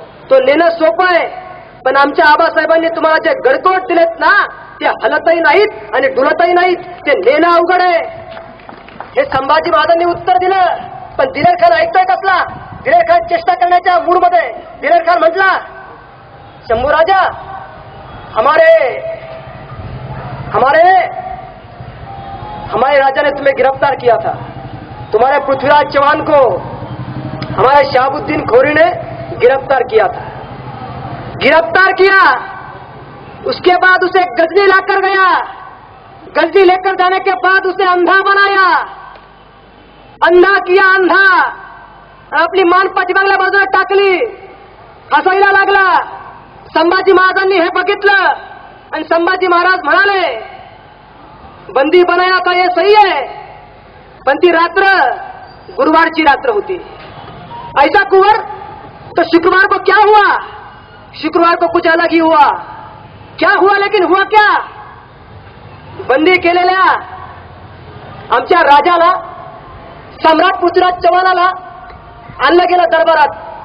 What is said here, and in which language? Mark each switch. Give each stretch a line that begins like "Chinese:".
Marathi: तो नेणं सोपं आहे, पण आमच्या आबासाहेबांनी तुम्हाला जे गडकोट दिलेत ना, ते हलतही नाहीत आणि डुलतही नाहीत. ते नेणं अवघड आहे. हे संभाजी महाराजांनी उत्तर दिलं. पण दिलेर खान ऐकतोय कसला? दिलेर खान चेष्टा करण्याच्या मूडमध्ये. दिलेर खान म्हटला,
Hindi: शंभू राजा, हमारे राजा ने तुम्हें गिरफ्तार किया था. तुम्हारे पृथ्वीराज चौहान को हमारे शहाबुद्दीन खोरी ने गिरफ्तार किया था. गिरफ्तार किया, उसके बाद उसे गजनी लाकर गया. गजनी लेकर जाने के बाद उसे अंधा बनाया. अंधा किया, अंधा.
Marathi: आपली मान पाठीमागल्या बाजूला टाकली. हसायला लागला. संभाजी महाराजांनी हे बघितलं आणि संभाजी महाराज म्हणाले,
Hindi: बंदी बनाया था ये सही है,
Marathi: पण ती रात्र गुरुवारची रात्र होती.
Hindi: ऐसा कुंवर, तो शुक्रवार को क्या हुआ? शुक्रवार को कुछ अलग ही हुआ. क्या हुआ? लेकिन हुआ क्या?
Marathi: बंदी केलेल्या आमच्या राजाला, सम्राट पृथ्वीराज चव्हाणाला आणलं गेलं दरबारात.